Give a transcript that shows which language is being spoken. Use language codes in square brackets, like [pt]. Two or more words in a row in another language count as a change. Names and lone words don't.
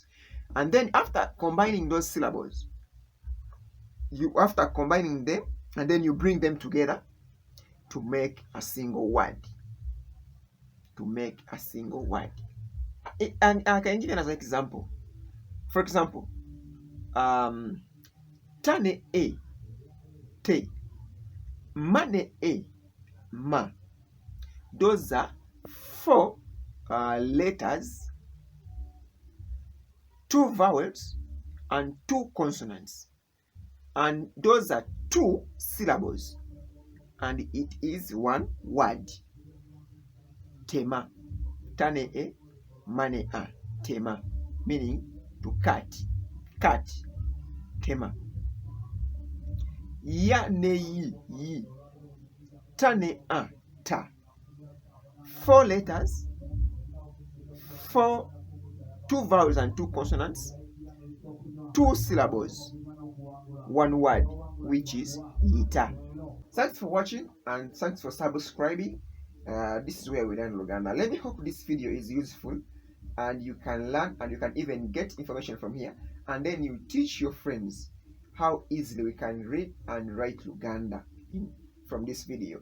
[en] And then after combining those syllables, after combining them, and then you bring them together to make a single word. To make a single word. And I can give you another example. For example, [lg] tane e, te, mane e, ma. [en] Those are 4 letters, 2 vowels, and 2 consonants. And those are 2 syllables. And it is 1 word. [lg] Tema. Tane e, mane a. Tema. [en] Meaning to cut. Cut. [lg] Tema. Ya ne yi, yi. Tane a, ta. [en] 4 letters, 2 vowels and 2 consonants, 2 syllables, 1 word, which is yita. Thanks for watching and thanks for subscribing. This is where we learn Luganda. Let me hope this video is useful and you can learn and you can even get information from here, and then you teach your friends how easily we can read and write Luganda from this video.